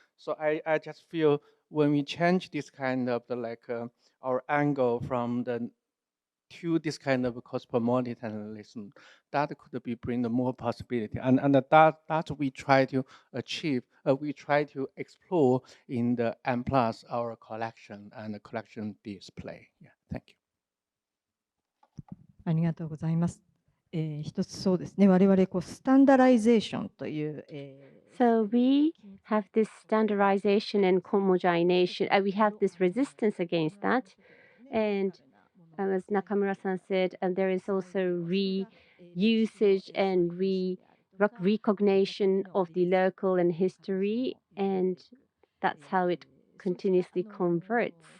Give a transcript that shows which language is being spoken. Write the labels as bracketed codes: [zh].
[en] So I just feel when we change this kind of our angle from the to this kind of cosmopolitanism, that could be bring more possibility, and that we try to achieve, we try to explore in the M plus our collection and the collection display. Yeah, thank you. [ja] ありがとうございます。一つそうですね、我々こうスタンダライゼーションという、 [en] So we have this standardization and homogenization. We have this resistance against that. And as Nakamura-san said, and there is also reusage and recognition of the local and history, and that's how it continuously converts.